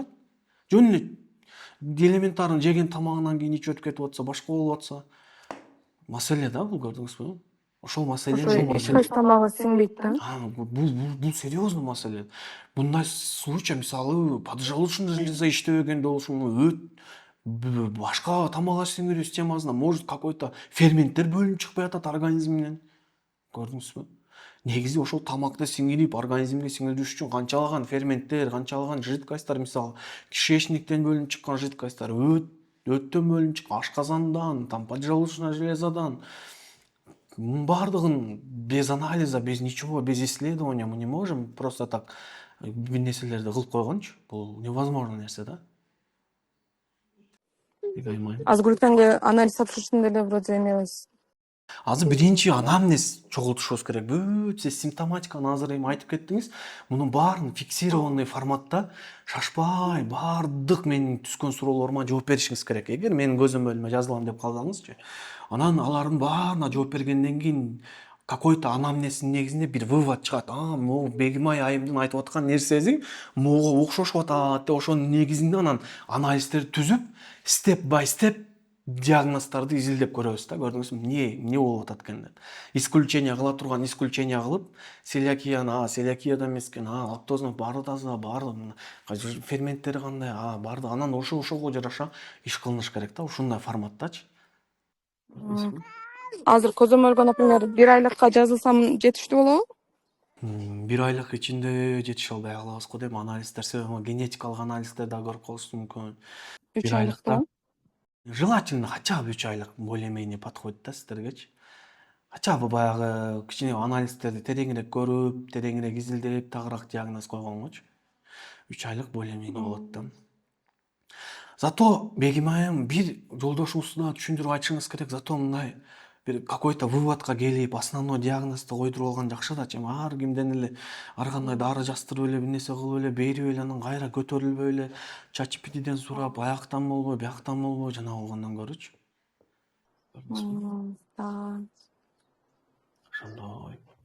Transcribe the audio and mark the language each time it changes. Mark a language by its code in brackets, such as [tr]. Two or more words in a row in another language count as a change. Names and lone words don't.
[ky] Жөн эле элементарный жеген тамагынан кийин ич өтүп кетип атса, башка болуп атса, маселе да бул, көрдүңүзбү? Ошол маселе. Ичкач тамагы сиңбейт да. Бул серьезный маселе. Мындай случай, мисалы, [ru] поджелудочный железа [ky] иштебегенде болушу мүмкүн. Башка тамак аш сиңирүү системасында [ru] может какой-то [ky] ферменттер бөлүнүп чыкпай атат организмден. Көрдүңүзбү? Негизи ошол тамакты сиңирип, организмге сиңириш үчүн канчалаган ферменттер, канчалаган жидкостьтар, мисалы, кишечниктен бөлүнүп чыккан жидкостьтар, өттөн бөлүнүп чыккан, ашказандан, [ru] поджелудочный железадан. [ky] Мунун баардыгын [ru] без анализа, без ничего, без исследования мы не можем просто так [ky] бир нерселерди кылып койгончу. Бул невозможно нерсе да. Аз глютенге анализ тапшырыштын деле вроде эмебиз. Азыр биринчи анамнез чогултушубуз керек. Бүт сиз симптоматиканы азыр эми айтып кеттиңиз. Мунун баарын фиксированный форматта шашпай баардык менин түскөн суроолорума жооп беришиңиз керек. Эгер менин көзөмөлүмө жазылам деп калсаңызчы. Анан алардын баарына жооп бергенден кийин какой-то анамнездин негизинде бир вывод чыгат. Могу Бегим айымдын айтып аткан нерсеси могу окшошуп атат деп ошонун негизинде анан анализдерди түзүп, [en] step by step [ky] диагноздарды изилдеп көрөбүз да, көрдүңүзбү? Эмне болуп атат экен деп. Исключение кыла турган исключение кылып, целиакияда эмес экен, лактоза баары таза, баардык ферменттери кандай, баардык анан ошого жараша иш кылыныш керек да, ушундай форматтачы. Азыр көзөмөлгө, например, 1 айлыкка жазылсам жетиштүү болобу? 1 айлык ичинде жетише албай калабыз го дейм. Анализдер, себеби генетикалык анализдер да көрүп калышы мүмкүн. 3 айлыкта. [ru] Желательно хотя бы 3 айлык более-менее подходит [ky] да сиздергечи. [ru] Хотя бы [ky] баягы кичине анализдерди тереңирээк көрүп, тереңирээк изилдеп, тагыраак диагноз койгонгочу. 3 айлык более-менее болот да. Зато Бегим айым бир жолдошуңузду да түшүндүрүп айтышыңыз керек. Зато мындай бир какой-то выводка келип основной диагнозду койдуруп алган жакшы да. Эми ар кимден эле ар кандай дары жаздырып эле бир нерсе кылып эле берип эле анан кайра көтөрүлбөй эле ChatGPT'ден сурап аяктан болбой бияктан болбой жана болгондон көрүүчү. Да. Ошондой.